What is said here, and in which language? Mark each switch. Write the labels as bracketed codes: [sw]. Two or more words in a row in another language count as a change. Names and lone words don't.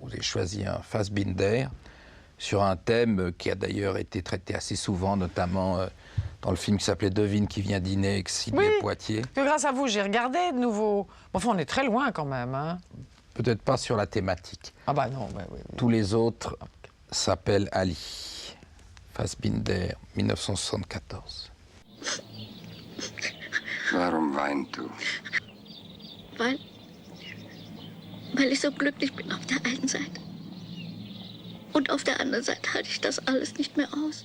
[fr] Vous avez choisi un Fassbinder sur un thème qui a d'ailleurs été traité assez souvent, notamment... dans le film qui s'appelait Devine qui vient dîner avec Sidney Poitier. Que grâce à vous, j'ai regardé de nouveau. Enfin, on est très loin quand même. Hein. Peut-être pas sur la thématique. Ah bah non, oui. Tous les autres s'appellent Ali. Fassbinder, 1974. [de] Warum weinst du? Weil ich so glücklich bin auf der einen Seite. Und auf der anderen Seite halte ich das alles nicht mehr aus.